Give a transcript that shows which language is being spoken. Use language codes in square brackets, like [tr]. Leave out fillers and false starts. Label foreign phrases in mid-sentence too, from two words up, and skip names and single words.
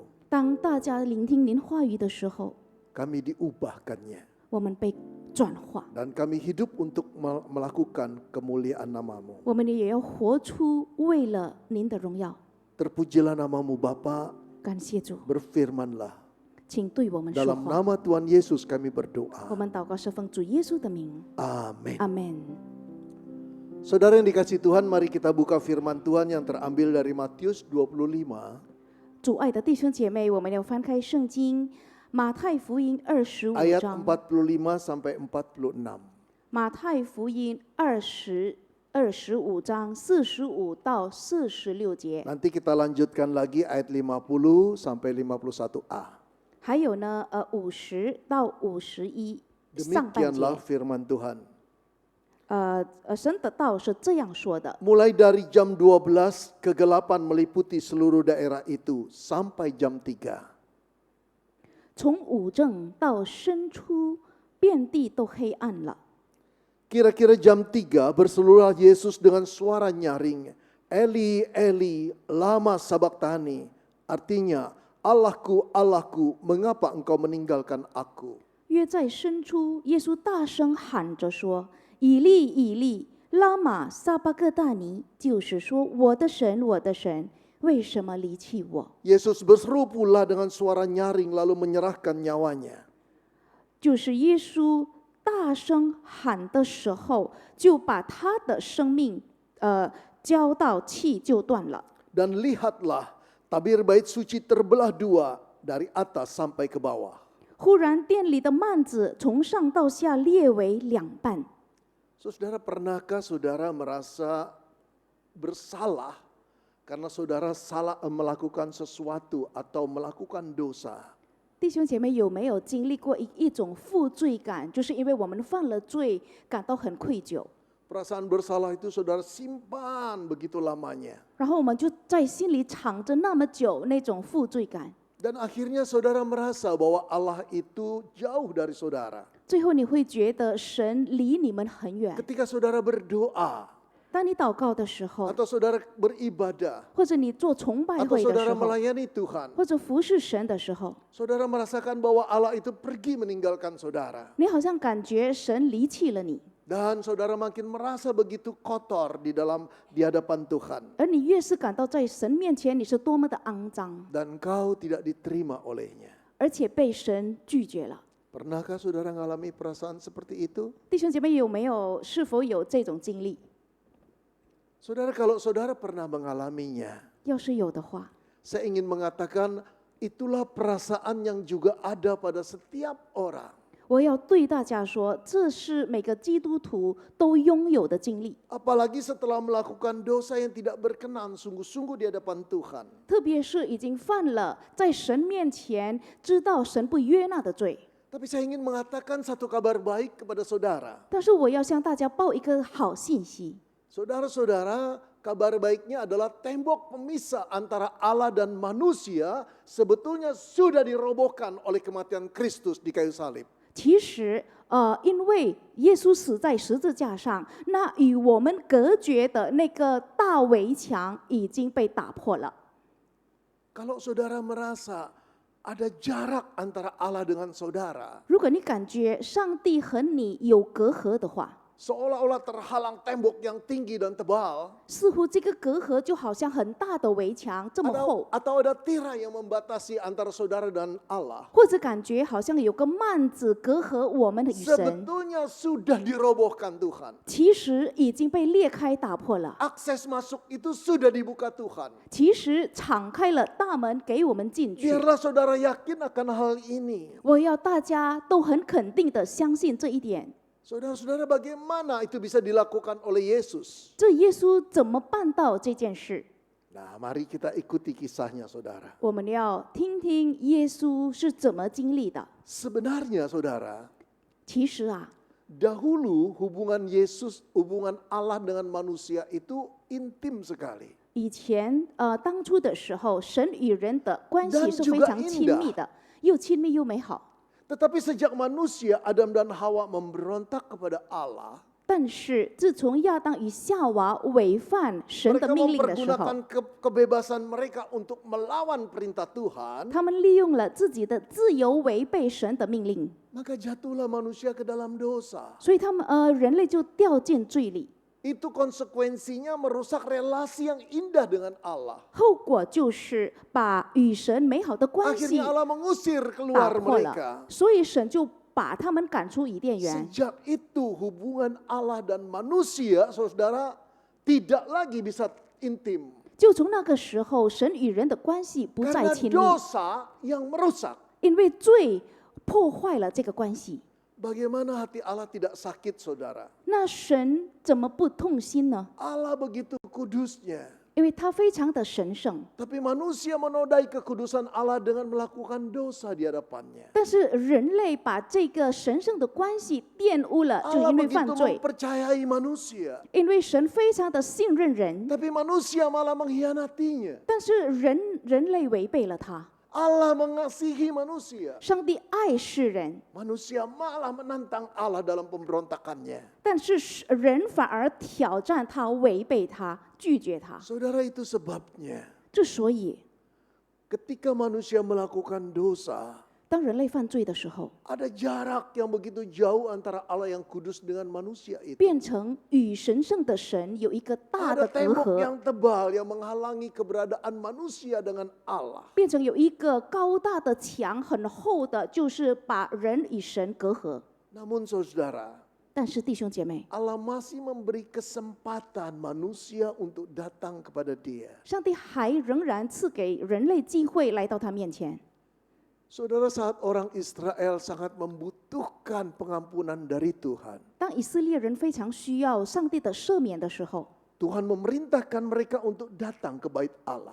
[zh] 当大家聆听您话语的时候， [id] kami diubahkannya. [zh] 我们被转化， [id] Dan kami hidup untuk melakukan kemuliaan nama-Mu. [zh] 我们也要活出为了您的荣耀。 [id] Terpujilah nama-Mu Bapa, [zh] 感谢主， [id] berfirmanlah. [zh] 请对我们说 [id] Dalam [zh] 话。 [id] nama Tuhan Yesus kami [zh] 我 [id] berdoa. [zh] 们祷告是奉主耶稣的名， [id] Amin. [zh] 阿门。 [id] Saudara yang dikasihi Tuhan, mari kita buka firman Tuhan yang terambil dari Matius 25. [zh] 主爱的弟兄姐妹，我们要翻开圣经马太福音25 [id] ayat [zh] 章， [id] 45 sampai 46. [zh] 马太福音25章45到46节， [id] Nanti kita lanjutkan lagi ayat 50 sampai 51a. [zh] 还有呢50到51上半 [id] Demikianlah [zh] 节。 [id] firman Tuhan. [zh] 神的道是这样说的： [id] Mulai dari jam 12 kegelapan meliputi seluruh daerah itu sampai jam 3. [zh] 从午正到申初，遍地都黑暗了。 [id] Kira-kira jam 3 berseluruhlah Yesus dengan suara nyaring, [arc] Eli, Eli, lama sabachthani. [id] Artinya, Allahku, Allahku, mengapa engkau meninggalkan aku? [zh] 约在申初，耶稣大声喊着说：“以利，以利，拉玛撒巴各大尼。” 就是说，我的神，我的神，为什么离弃我？ [id] Yesus berseru pula dengan suara nyaring lalu menyerahkan nyawanya. [zh] 就是耶稣大声喊的时候，就把他的生命交到气就断了。 [id] Dan lihatlah, tabir bait suci terbelah dua dari atas sampai ke bawah. [zh] 忽然殿里的幔子从上到下裂为两半。 [id] Saudara, pernahkah saudara merasa bersalah karena saudara salah melakukan sesuatu atau melakukan dosa? [zh] 弟兄姐妹，有没有经历过一种负罪感？就是因为我们犯了罪，感到很愧疚， [id] Perasaan bersalah itu saudara simpan begitu lamanya. [zh] 然后我们就在心里藏着那么久那种负罪感， [id] Dan akhirnya saudara merasa bahwa Allah itu jauh dari saudara. [zh] 最后你会觉得神离你们很远。 [id] Ketika saudara berdoa [zh] 当你祷告的时候， [id] atau saudara beribadah [zh] 或者你做崇拜 [id] atau [zh] 会的时 [id] saudara [zh] 候， [id] melayani Tuhan, [zh] 或者服侍神的时候， [id] saudara merasakan bahwa Allah itu pergi meninggalkan saudara. [zh] 你好像感觉神离弃了你， [id] Dan saudara makin merasa begitu kotor di hadapan Tuhan. [zh] 而你越是感到在神面前你是多么的肮脏， [id] Dan kau tidak diterima olehnya. [zh] 而且被神拒绝了。 [id] Pernahkah saudara mengalami perasaan seperti itu? [zh] 弟兄姐妹，是否有这种经历？ [id] Saudara, kalau saudara pernah mengalaminya, [zh] 要是有的话， [id] saya ingin mengatakan itulah perasaan yang juga ada pada setiap orang. [zh] 我要对大家说，这是每个基督徒都拥有的经历， [id] Apalagi setelah melakukan dosa yang tidak berkenan sungguh-sungguh di hadapan Tuhan. [zh] 特别是已经犯了在神面前知道神不悦纳的罪。 [id] Tapi saya ingin mengatakan satu kabar baik kepada saudara. [zh] 但是我要向大家报一个好信息， [id] Saudara-saudara, kabar baiknya adalah tembok pemisah antara Allah dan manusia sebetulnya sudah dirobohkan oleh kematian Kristus di kayu salib. [zh] 其实因为耶稣死在十字架上，那与我们隔绝的那个大围墙已经被打破了。 [id] Kalau saudara merasa ada jarak antara Allah dengan saudara, [zh] 如果你感觉上帝和你有隔阂的话， [id] seolah-olah terhalang tembok yang tinggi dan tebal, [zh] 似乎这个隔阂就好像很大的围墙这么厚， [id] atau ada tirai yang membatasi antara saudara dan Allah. [zh] 或者感觉好像有个幔子隔阂我们的与神， [id] Sebetulnya sudah dirobohkan Tuhan. [zh] 其实已经被裂开打破了， [id] Akses masuk itu sudah dibuka Tuhan. [zh] 其实敞开了大门给我们进去。 [id] Biarlah saudara yakin akan hal ini. [zh] 我要大家都很肯定的相信这一点。 [id] Saudara-saudara, bagaimana itu bisa dilakukan oleh Yesus? [zh] 这耶稣怎么办到这件事？ [id] Nah, mari kita ikuti kisahnya, saudara. [zh] 我们要听听耶稣是怎么经历的。 [id] Sebenarnya, saudara, [zh] 其实啊， [id] dahulu hubungan Yesus, hubungan Allah dengan manusia itu intim sekali. [zh] 以前当初的时候，神与人的关系 [id] Dan [zh] 是非 [id] juga [zh] 常亲密的，又亲密又美好。 [id] Tetapi sejak manusia, Adam dan Hawa memberontak kepada Allah, [zh] 但是自从亚当与夏娃违反神的 [id] mereka [zh] 命令的时候， [id] mempergunakan kebebasan mereka untuk melawan perintah Tuhan, [zh] 他们利用了自己的自由违背神的命令， [id] maka jatuhlah manusia ke dalam dosa. [zh] 所以他们人类就掉进罪里。 [id] Itu konsekuensinya merusak relasi yang indah dengan Allah. [zh] 后果就是把与神美好的关系 [id] Akhirnya Allah mengusir [zh] 打 [id] keluar [zh] 破了， [id] mereka. [zh] 所以神就把他们赶出伊甸园。 [id] Sejak itu hubungan Allah dan manusia, saudara, tidak lagi bisa intim. [zh] 就从那个时候，神与人的关系不再 [id] Karena [zh] 亲密， [id] dosa yang merusak. [zh] 因为罪破坏了这个关系。 [id] Bagaimana hati Allah tidak sakit, saudara? [zh] 那神怎么不痛心呢？ [id] Allah begitu kudusnya. [zh] 因为他非常的神圣， [id] Tapi manusia menodai kekudusan Allah dengan melakukan dosa di hadapannya. [zh] 但是人类把这个神圣的关系玷污了，就 [id] Allah [zh] 因为犯 [id] begitu [zh] 罪。 [id] mempercayai manusia. [zh] 因为神非常的信任人， [id] Tapi manusia malah mengkhianatinya. [zh] 但是人类违背了他。 [id] Allah mengasihi manusia. [zh] 上帝爱世人， [id] Manusia malah menantang Allah dalam pemberontakannya. [zh] 但是人反而挑战他、违背他、拒绝他。 [id] Saudara, itu sebabnya [zh] 之所以 [id] ketika manusia melakukan dosa, [zh] 当人类犯罪的时候， [id] ada jarak yang begitu jauh antara Allah yang kudus dengan manusia itu. [zh] 变成与神圣的神有一个大 [id] Ada [zh] 的隔 [id] tembok [zh] 阂， [id] yang tebal yang menghalangi keberadaan manusia dengan Allah. [zh] 变成有一个高大的墙，很厚的，就是把人与神隔阂。 [id] Namun saudara, [zh] 但是弟兄姐妹， [id] Allah masih memberi kesempatan manusia untuk datang kepada Dia. [zh] 上帝还仍然赐给人类机会来到他面前。 [id] Saudara, saat orang Israel sangat membutuhkan pengampunan dari Tuhan, [zh] 当以色列人非常需要上帝的赦免的时候， [id] Tuhan memerintahkan mereka untuk datang ke bait Allah.